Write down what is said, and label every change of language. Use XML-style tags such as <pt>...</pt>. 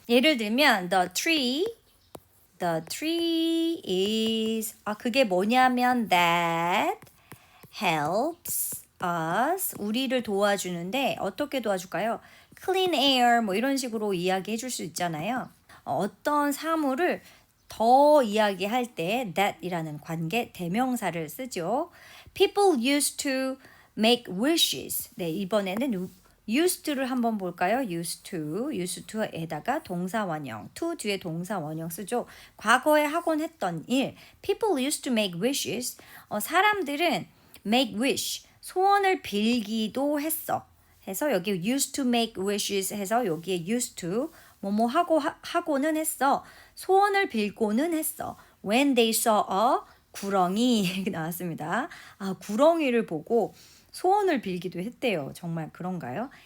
<ko>예를 들면</ko> <en>the tree is</en> <ko>그게 뭐냐면</ko> <en>that helps us</en> <ko>우리를 도와주는데 어떻게 도와줄까요?</ko> <en>clean air</en> <ko>뭐 이런 식으로 이야기해 줄 수 있잖아요. 어떤 사물을 더 이야기할 때 that이라는 관계 대명사를 쓰죠.</ko> <en>People used to make wishes.</en> <ko>네, 이번에는 used to를 한번 볼까요? used to에다가 동사 원형, to 뒤에 동사 원형 쓰죠. 과거에 하곤 했던 일.</ko> <en>People used to make wishes.</en> <ko>사람들은</ko> <en>make wish,</en> <ko>소원을 빌기도 했어. 해서 여기</ko> <en>used to make wishes</en> <ko>해서 여기에 used to 뭐뭐 하고는 했어. 소원을 빌고는 했어.</ko> <en>When they saw a 구렁이</en> <ko>나왔습니다. 구렁이를 보고 소원을 빌기도 했대요. 정말 그런가요?</ko>